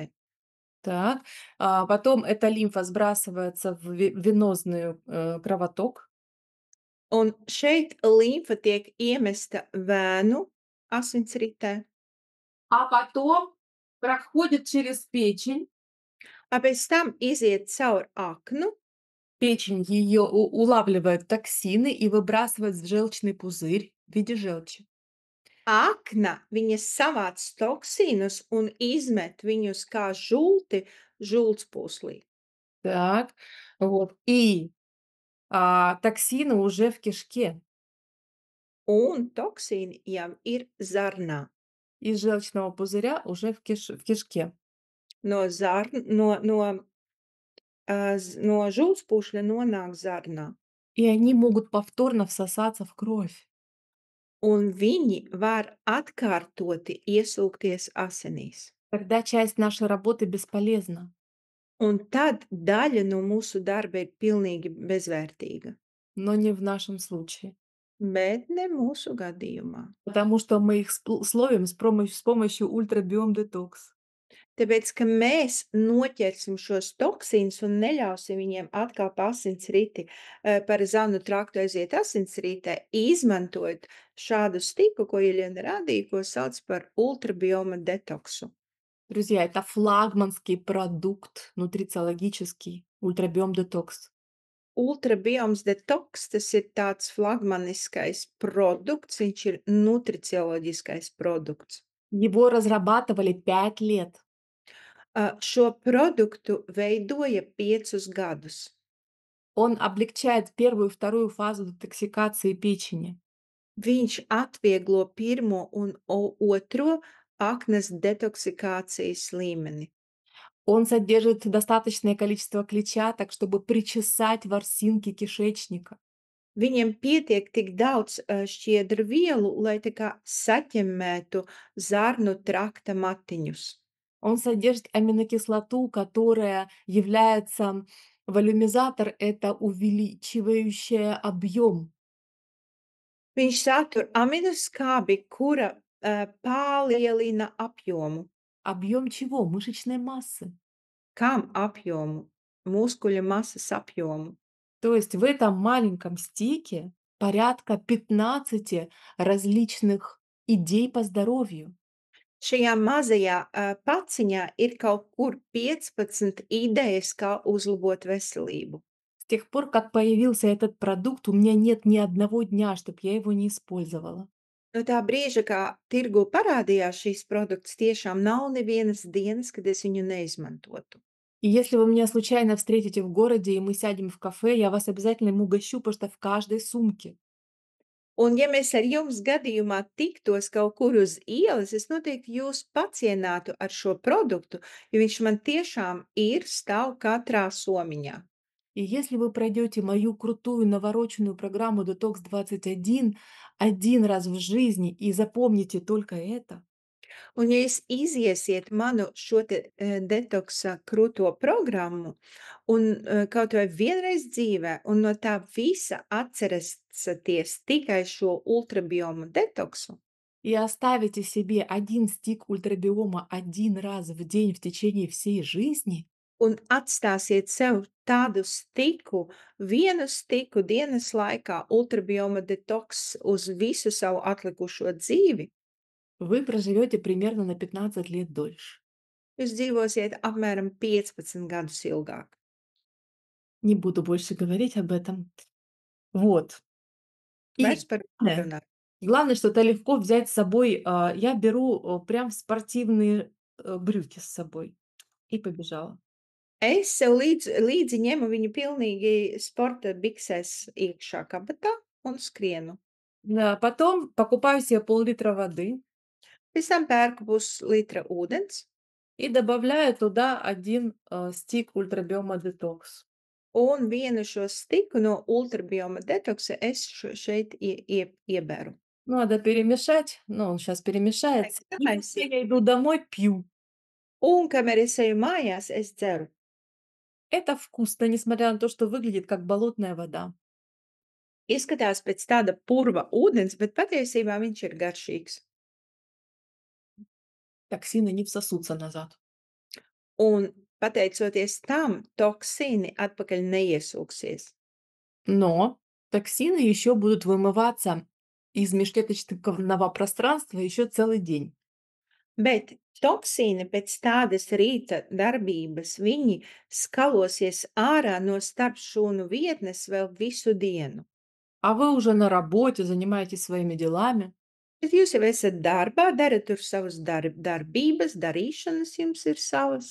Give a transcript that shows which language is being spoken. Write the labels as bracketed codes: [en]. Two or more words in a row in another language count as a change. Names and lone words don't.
[ru] Так, потом эта лимфа сбрасывается в венозный кровоток. [lv] Un šeit limfa tiek iemesta vēnu asinsritē, [ru] А потом проходит через печень. [lv] pēc tam iziet caur aknu. [ru] Печень ее улавливает токсины и выбрасывает в желчный пузырь в виде желчи. [lv] Akna viņa savāc toksīnus un izmet viņus kā žulti žultspūslī. [ru] Так, вот. И токсины уже в кишке. [lv] Un toksīni jau ir zarnā. [ru] Из желчного пузыря уже в кишке. [lv] No žultspūšļa nonāk zarnā. [ru] И они могут повторно всосаться в кровь. [lv] Un viņi var atkārtoti iesūkties asinīs. [ru] Тогда часть нашей работы бесполезна. [lv] Un tad daļa no mūsu darba ir pilnīgi bezvērtīga, [ru] Но не в нашем случае. [lv] bet ne mūsu gadījumā. [ru] Потому что мы их словим с помощью ультрабиом детокс. [lv] Tāpēc, ka mēs noķersim šos toksīnus un neļausim viņiem atkal pa asinsriti, par zanu traktu aiziet asinsritē, izmantojot šādu stiku, ko Iļena rādīja, ko sauc par ultrabioma detoksu. [ru] Друзья, это флагманский продукт нутрициологический, ультрабиом детокс. [lv] Ultrabioms detoks, tas ir tāds flagmaniskais produkts, viņš ir nutricioloģiskais produkts. [ru] Его разрабатывали 5 лет. [lv] Šo produktu veidoja 5 gadus. [ru] Он облегчает первую и вторую фазу детоксикации печени. [lv] Viņš atvieglo pirmo un otro aknas detoksikācijas līmeni. [ru] Он содержит достаточное количество клетчаток, чтобы причесать ворсинки кишечника. [lv] Viņiem pietiek tik daudz šķiedru vielu, lai tā kā saķemmētu zarnu trakta matiņus. [ru] Он содержит аминокислоту, которая является волюмизатор, это увеличивающая объем. [lv] Viņš satur aminoskābi, kura palielina apjomu. [ru] Объем чего? Мышечной массы. [lv] Kam apjomu? Muskuļa masas apjomu. [ru] То есть в этом маленьком стике порядка 15 различных идей по здоровью. [lv] Šajā mazajā paciņā ir kaut kur 15 idejas, kā uzlabot veselību. [ru] С тех пор, как появился этот продукт, у меня нет ни одного дня, чтобы я его не использовала. [lv] No tā brīža, kā tirgu parādījās šīs produkts, tiešām nav nevienas dienas, kad es viņu neizmantotu. [ru] И если вы меня случайно встретите в городе, и мы сядем в кафе, я вас обязательно им угощу, потому что в каждой сумке. [lv] Un ja mēs ar jums gadījumā tiktos kaut kur uz ielas, es noteikti jūs pacienātu ar šo produktu, jo viņš man tiešām stāv katrā somiņā. [ru] И если вы пройдете мою крутую навороченную программу Detox 21 один раз в жизни и запомните только это, [lv] Un ja jūs iziesiet manu šo te detoksa krūto programmu un kaut vai vienreiz dzīvē, un no tā visa atcerasieties tikai šo ultrabiomu detoksu, [ru] и оставите себе один стик ультрабиома один раз в день в течение всей жизни, [lv] un atstāsiet sev tādu stiku, vienu stiku dienas laikā, ultrabioma detoks uz visu savu atlikušo dzīvi, [ru] вы проживете примерно на 15 лет дольше. [lv] jūs dzīvosiet apmēram 15 gadus ilgāk. [ru] Не буду больше говорить об этом. Вот. [lv] Vairs [ru] И [lv] par to [ru] главное, [lv] nerunāt. [ru] главное, что это легко взять с собой. Я беру прям спортивные брюки с собой и побежала. [lv] Es sev līdzi ņemu viņu pilnīgi sporta biksēs iekšā kabatā un skrienu. [ru] Да, потом покупаю себе пол-литра воды [lv] Pēc tam pērku puslitra ūdens [ru] и добавляю туда один стик ультрабиома детокс. [lv] un vienu šo stiku no ultrabioma detoksa es šeit ieberu. [ru] Надо перемешать, ну, он сейчас [lv] Vajag [ru] перемешается. И когда [lv] samaisīt. [ru] я иду домой, пью. [lv] Un kamēr es eju mājās, es dzeru. [ru] Это вкусно, несмотря на то, что выглядит как болотная вода. [lv] Izskatās pēc tāda purva ūdens, bet patiesībā viņš ir garšīgs. [ru] Токсины не всосутся назад. [lv] Un pateicoties tam, toksīni atpakaļ neiesūksies. [ru] Но токсины еще будут вымываться из межклеточного пространства еще целый день. [lv] Bet toksīni pēc tādas rīta darbības, viņi skalosies ārā no starpšūnu vietnes vēl visu dienu. [ru] А вы уже на работе, занимаетесь своими делами. [lv] Bet jūs jau esat darbā, darat tur savas darbības, darīšanas jums ir savas.